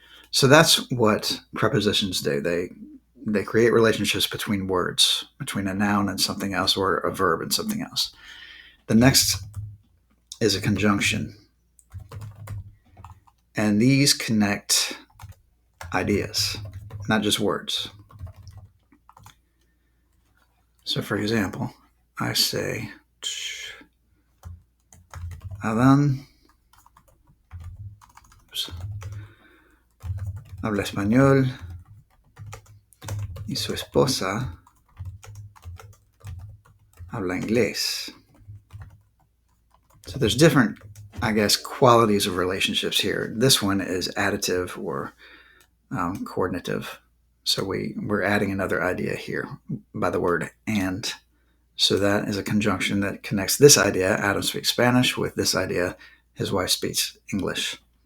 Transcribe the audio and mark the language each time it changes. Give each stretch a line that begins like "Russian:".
English: So that's what prepositions do. They create relationships between words, between a noun and something else, or a verb and something else. The next is a conjunction. And these connect ideas, not just words. So for example, I say,
Spanish: Adán habla español y su esposa habla inglés.
English: So there's different, qualities of relationships here. This one is additive or coordinative. So we're adding another idea here by the word and. So that is a conjunction that connects this idea, Adam speaks Spanish, with this idea, his wife speaks English.